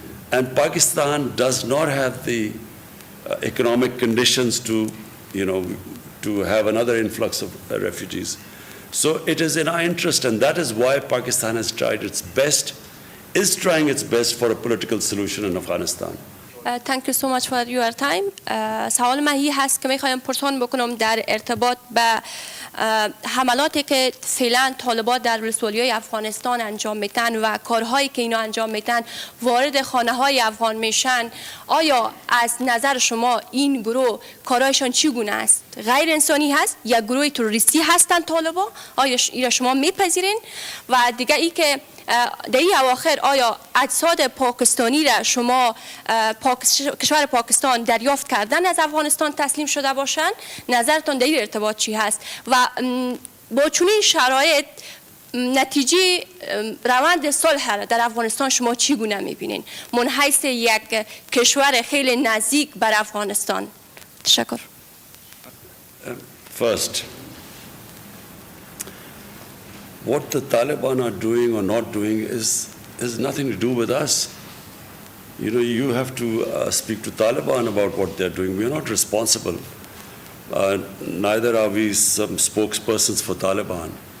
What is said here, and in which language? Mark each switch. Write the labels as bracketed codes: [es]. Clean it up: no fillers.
[en] And Pakistan does not have the economic conditions to have another influx of refugees. So it is in our interest, and that is why Pakistan has tried its best, is trying its best for a political solution in Afghanistan. Thank you so much for your time. [fa] سوال من هی هست که میخوایم پرسان بکنم در ارتباط به حملاتی که فعلا طالبان در ولسوالی‌های افغانستان انجام میتن و کارهایی که اینا انجام میتن وارد خانه‌های افغان میشن، آیا از نظر شما این گروه کارهایشان چگونه است؟ غیر انسانی هست یا گروه تروریستی هستند طالبان؟ آیا اینا شما میپذیرین؟ و دیگه ای که در این اواخر آیا اجساد پاکستانی را شما کشور پاکستان دریافت کردن از افغانستان تسلیم شده باشند؟ نظرتان در این ارتباط چی هست؟ و با چنین شرایط نتیجه روند صلح را در افغانستان شما چگونه میبینین من حیث یک کشور خیلی نزدیک بر افغانستان؟ تشکر. [en] First, what the Taliban are doing or not doing has nothing to do with us. You know, you have to speak to Taliban about what they're doing. We are not responsible. Neither are we some spokespersons for Taliban.